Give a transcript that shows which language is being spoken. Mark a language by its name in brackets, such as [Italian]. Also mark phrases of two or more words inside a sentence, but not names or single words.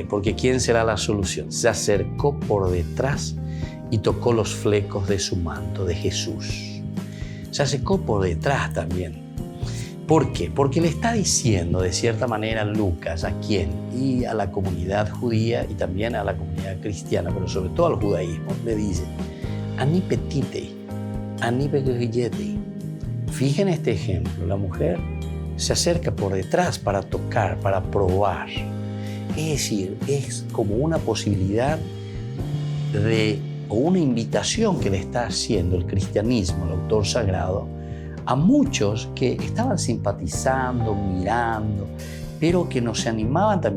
[Spanish] Porque ¿quién será la solución? Se acercó por detrás y tocó los flecos de su manto, de Jesús. Se acercó por detrás también. ¿Por qué? Porque le está diciendo de cierta manera Lucas a quién, y a la comunidad judía y también a la comunidad cristiana, pero sobre todo al judaísmo, le dice, ani petite, ani pequillete. Fíjense este ejemplo, la mujer se acerca por detrás para tocar, para probar. Es decir, es como una posibilidad o una invitación que le está haciendo el cristianismo, el autor sagrado, a muchos que estaban simpatizando, mirando, pero que no se animaban también.